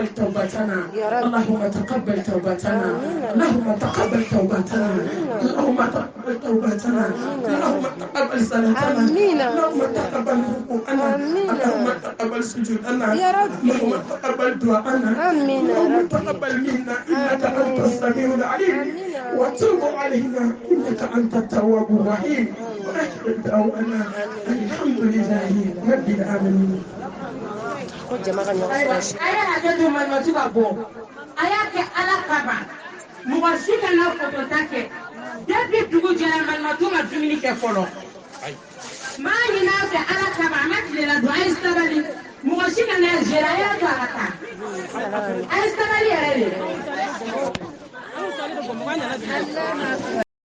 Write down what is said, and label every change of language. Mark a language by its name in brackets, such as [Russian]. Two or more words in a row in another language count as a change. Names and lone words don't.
[Arabic] توبتنا اللهم تقبل توبتنا اللهم تقبل توبتنا اللهم تقبل توبتنا اللهم تقبل صلاتنا اللهم تقبل ركوعنا اللهم تقبل سجودنا اللهم تقبل دعاءنا اللهم تقبل منا إنك أنت السميع العليم وتوب علينا إنك أنت التواب الرحيم وأشهد دعوانا الحمد لله رب العالمين. [Bambara] aya hakɛ to malimatu ka bɔ a y'a kɛ ala kama mɔgɔ si kana fotota kɛ depuis dugu jɛra malimatu ma dumuni kɛ fɔlɔ maa ɲin'a fɛ ala kama a ma tilela don a ye sabali mɔgɔ si kana zera a y'a to a ka taa a ye sabali yɛrɛ de